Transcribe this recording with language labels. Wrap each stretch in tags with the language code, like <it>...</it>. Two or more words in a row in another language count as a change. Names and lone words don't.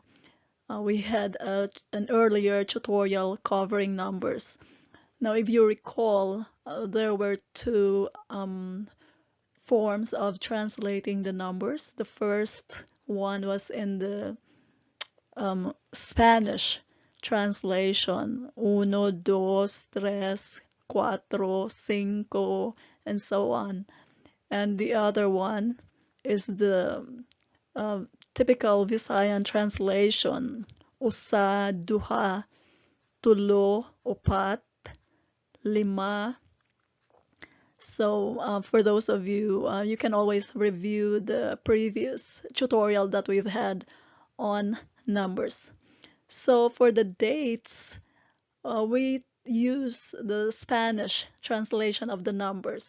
<en>We had an earlier tutorial covering numbers. Now, if you recall, there were two forms of translating the numbers. The first one was in the Spanish translation.</en> <es>Uno, dos, tres, cuatro,</es> <en>cinco, and so on. And the other one is the uh, typical Visayan translation.</en> <ceb>Usa, duha, tulo, opat, lima.</ceb> <en>So for those of you, you can always review the previous tutorial that we've had on numbers. So for the dates, we use the Spanish translation of the numbers.</en>